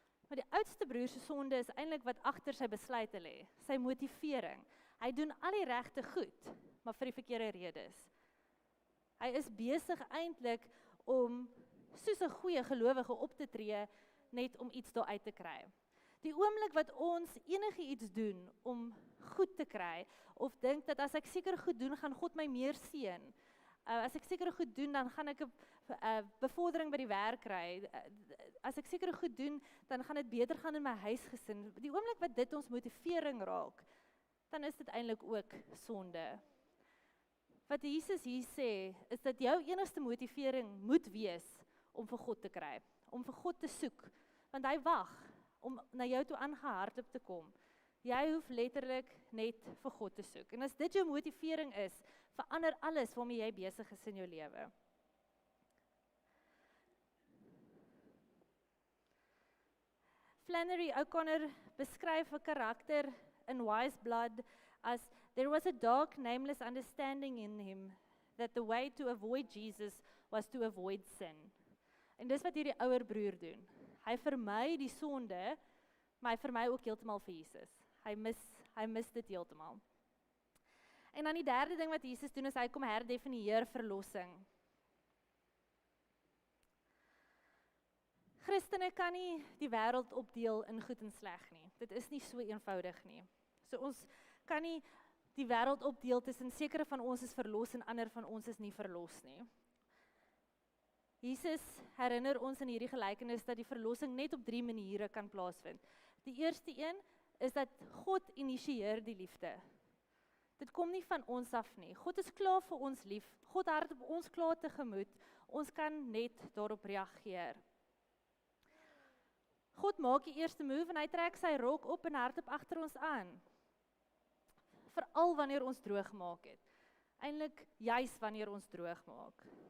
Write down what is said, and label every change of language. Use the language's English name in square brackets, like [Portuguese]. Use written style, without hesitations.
[Afrikaans] Maar die oudste broer se sonde is eintlik wat agter sy besluite lê, sy motivering. Hy doen al die regte goed, maar vir die verkeerde redes. Hy is besig eintlik om soos 'n goeie gelowige op te tree net om iets daar uit te kry. Die oomblik wat ons enigiets doen om goed te kry of dink dat as ek seker goed doen, gaan God my meer seën. As ek seker goed doen, dan gaan ek 'n bevordering by die werk kry. As ek seker goed doen, dan gaan dit beter gaan in my huisgesin. Die oomblik wat dit ons motivering raak, dan is dit eintlik ook sonde. Wat Jesus hier sê, is dat jou enigste motivering moet wees om vir God te kry, om vir God te soek, want hy wag om na jou toe aangehardloop te kom. Jy hoef letterlik net vir God te soek. En as dit jou motivering is, verander alles waarmee jy besig is in jou lewe. [English] Flannery O'Connor [Afrikaans] beskryf 'n karakter in Wise Blood as [English] there was a dark, nameless understanding in him that the way to avoid Jesus was to avoid sin. [Afrikaans] En dis wat hierdie ouer broer doen. Hy vermy die sonde, maar hy vermy ook heeltemal vir Jesus. Hy mis dit heeltemal. En dan die derde ding wat Jesus doen is hy kom herdefinieer verlossing. Christene kan nie die wêreld opdeel in goed en sleg nie. Dit is nie so eenvoudig nie. So ons kan nie die wêreld opdeel tussen sekere van ons is verlos en ander van ons is nie verlos nie. Jesus herinner ons in hierdie gelykenis dat die verlossing net op 3 maniere kan plaasvind. Die eerste een is dat God initieer die liefde. Dit kom nie van ons af nie. God is klaar vir ons lief. God hardop ons klaar tegemoet. Ons kan net daarop reageer. God maak die eerste move en hy trek sy rok op en hardop agter ons aan. Veral wanneer ons droog maak het. Eintlik juis wanneer ons droog maak.